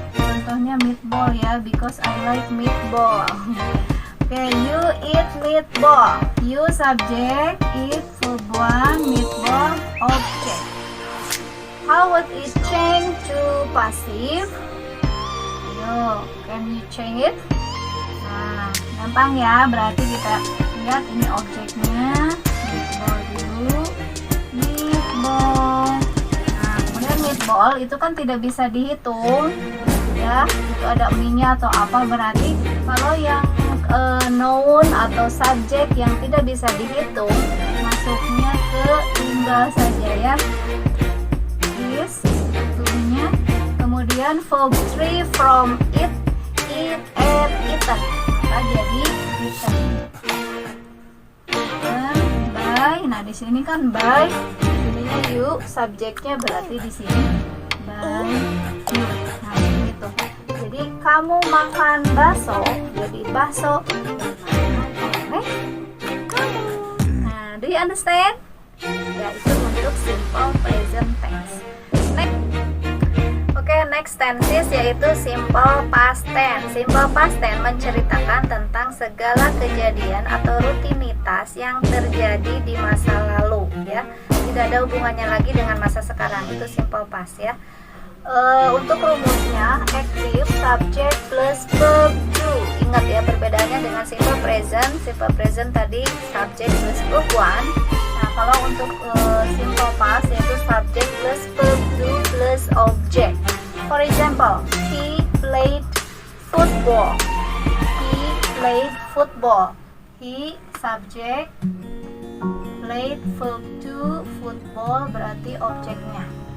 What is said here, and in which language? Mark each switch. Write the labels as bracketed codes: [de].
[id] Contohnya [en] meatball ya, because I like meatball. Okay, you eat meatball. You subject, eat verb 1, meatball object. How would it change to passive? Yo, can you change it? [id] Nah, gampang ya. Berarti kita lihat ini objeknya. Meatball dulu. Meatball. Nah, kemudian meatball itu kan tidak bisa dihitung. Ya, itu ada mie-nya atau apa. Berarti kalau yang noun atau subjek yang tidak bisa dihitung, masuknya ke tinggal saja ya. Is itunya. Kemudian [en] verb 3 from eat, ate, eaten. [id] Maka jadi eaten. By. Nah, di sini kan by. Ininya you, subjeknya berarti di sini by you. Nah, gitu. Jadi kamu makan bakso, jadi bakso oleh kamu. [en] Nah, do you understand? [id] Ya, itu untuk [en] simple present tense. [id] Next tenses yaitu simple past tense. Simple past tense menceritakan tentang segala kejadian atau rutinitas yang terjadi di masa lalu ya. Tidak ada hubungannya lagi dengan masa sekarang. Itu simple past ya. Untuk rumusnya active subject plus verb to. Ingat ya perbedaannya dengan simple present. Simple present tadi subject plus verb 1. Nah, kalau untuk simple past yaitu subject plus verb to plus object. [en] For example, he played football. He played football. He subject, played verb to, football [id] berarti objeknya.